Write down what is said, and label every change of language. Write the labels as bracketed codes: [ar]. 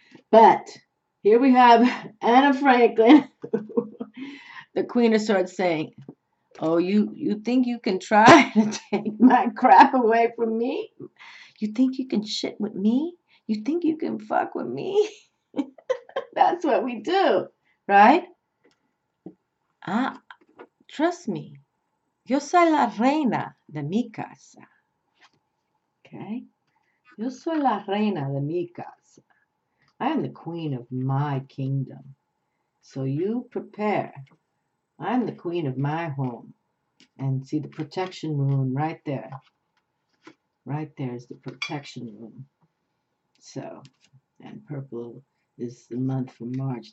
[en] But here we have Anna Franklin, the Queen of Swords, saying, "Oh, you think you can try to take my crap away from me? You think you can shit with me? You think you can fuck with me?" That's what we do, right? Ah, trust me. [es] Yo soy la reina de mi casa. Okay? Yo soy la reina de mi casa. [en] I am the queen of my kingdom. So you prepare. I'm the queen of my home. And see the protection rune right there. Right there is the protection rune. So, and purple is the month for March.